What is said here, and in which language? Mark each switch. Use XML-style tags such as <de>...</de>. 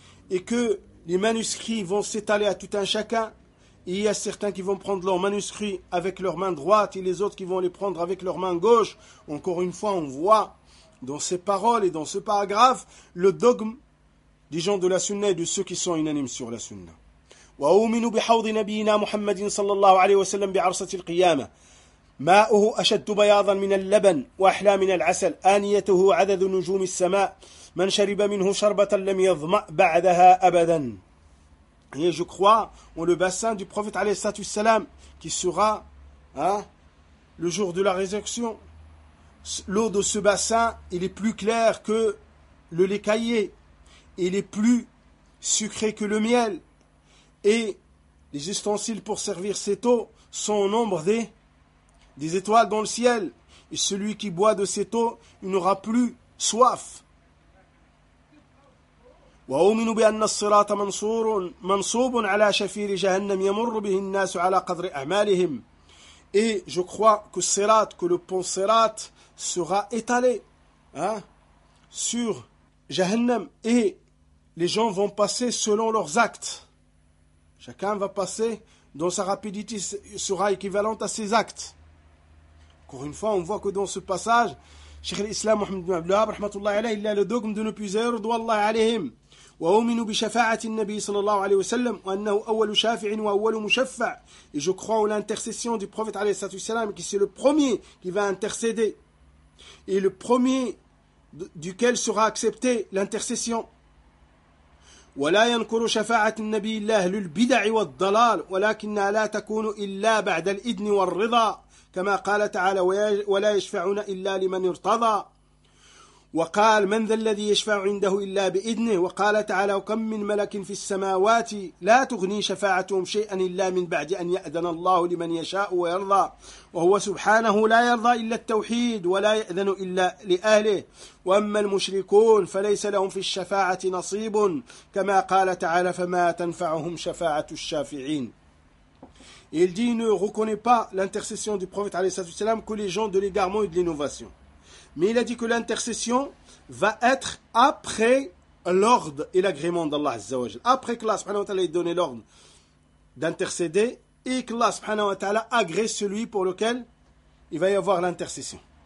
<fr>Et que les manuscrits vont s'étaler à tout un chacun. Et il y a certains qui vont prendre leurs manuscrits avec leur main droite et les autres qui vont les prendre avec leur main gauche. Encore une fois, on voit dans ces paroles et dans ce paragraphe le dogme des gens de la Sunna et de ceux qui sont unanimes sur la Sunna.</fr> <ar>وأؤمن بحوض نبينا محمد صلى الله عليه وسلم بعرصة القيامة ماؤه أشد بياضا من اللبن وأحلى من العسل آنيته عدد نجوم السماء من شرب منه شربة لم يظمأ بعدها أبدا.</ar> <fr>Et je crois en le bassin du prophète عليه الصلاة والسلام qui sera le jour de la résurrection. L'eau de ce bassin, il est plus clair que le lait caillé, il est plus sucré que le miel. Et les ustensiles pour servir cette eau sont au nombre des étoiles dans le ciel. Et celui qui boit de cette eau, il n'aura plus soif.</fr> <ar>وأؤمن بأن الصراط منصور منصوب على شفير جهنم يمر به الناس على قدر أعمالهم.</ar> <fr>Et je crois que le pont Sirat sera étalé hein, sur Jahannam et les gens vont passer selon leurs actes. Chacun va passer dont sa rapidité sera équivalente à ses actes. Encore une fois, on voit que dans ce passage, Cheikh l'Islam Mohamed ibn Abdullah, rahmatullah alayhi, il a le dogme de ne plus erreur de Allah alayhim.</fr> <ar>وأؤمن بشفاعة النبي صلى الله عليه وسلم وأنه أول شافع وأول مشفع.</ar> <fr>Et je crois en l'intercession du prophète عليه الصلاة والسلام qui c'est le premier qui va intercéder et le premier duquel sera accepté l'intercession.</fr> <ar>ولا ينكر شفاعة النبي إلا أهل البدع والضلال ولكنها لا تكون إلا بعد الإذن والرضا كما قال تعالى ولا يشفعون إلا لمن ارتضى. وقال من ذا الذي يشفع عنده إلا بإذنه وقال تعالى وكم من ملك في السماوات لا تغني شفاعتهم شيئا إلا من بعد أن يأذن الله لمن يشاء ويرضى وهو سبحانه لا يرضى إلا التوحيد ولا يأذن إلا لأهله وأما المشركون فليس لهم في الشفاعة نصيب كما قال تعالى فما تنفعهم شفاعة الشافعين.</ar> <fr>Il dit ne reconnaît pas l'intercession du prophète عليه الصلاة والسلام que les gens de l'égarement et de l'innovation. Mais il a dit que l'intercession va être après l'ordre et l'agrément d'Allah Azza wa Jal. Après que Allah subhanahu wa ta'ala ait donné l'ordre d'intercéder et que Allah subhanahu wa ta'ala agrée celui pour lequel il va y avoir l'intercession.</fr>